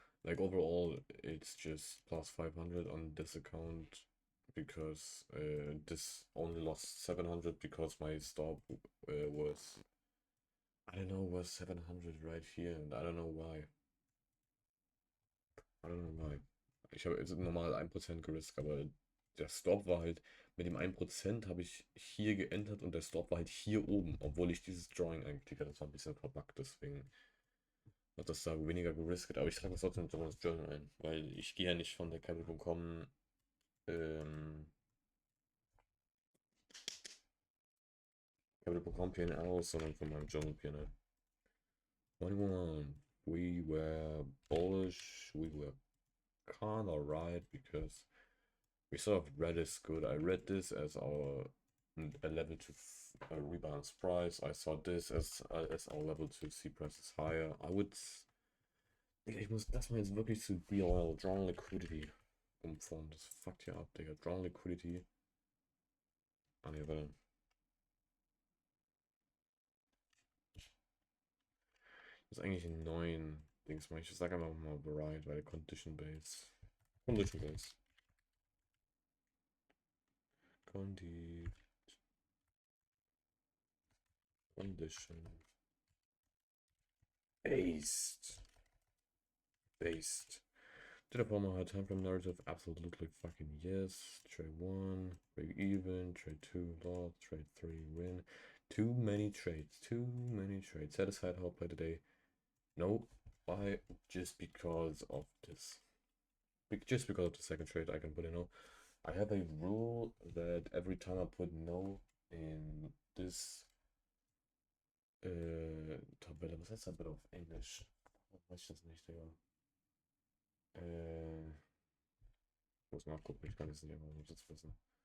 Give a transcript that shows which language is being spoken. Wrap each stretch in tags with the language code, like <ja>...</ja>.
<en>Like overall, it's just plus 500 on this account because this only lost 700 because my stop was, I don't know, was 700 right here, and I don't know why.</en> <de>Ich habe jetzt normal 1% gerisk, aber der Stop war halt, mit dem 1% habe ich hier geentert und der Stop war halt hier oben, obwohl ich dieses Drawing angeklickt habe. Das war ein bisschen verbuggt, deswegen hat das da weniger geriskt. Aber ich trage das trotzdem so ins Journal ein, weil ich gehe ja nicht von der Capital.com Capital.com PNL aus, sondern von meinem Journal PNL. 21.</de> <en>We were bullish, we were kinda right because we sort of read this good. I read this as our a level to rebalance price. I saw this as our level to see prices higher.</en> <de>Ich muss das mal jetzt wirklich zu DOL, Drawn Liquidity, umformen. Das fuckt ja ab, Digga. Drawn Liquidity. Ah, ne, warte. Das ist eigentlich ein neuen Dings. Ich sag einfach mal Varied, weil Condition Base.</de> <en>Condition Base. Condition based. Did I pull my time frame narrative? Absolutely look like fucking yes. Trade 1, break even. Trade 2, loss. Trade 3, win. Too many trades. Satisfied how I play today? No. Why? Just because of this. Just because of the second trade, I can put in no. I have a rule that every time I put no in this Tabelle,</en> <de>was heißt Tabelle auf Englisch? Weiß ich das nicht, Digga. Muss mal gucken, ich kann es nicht immer jetzt wissen.</de>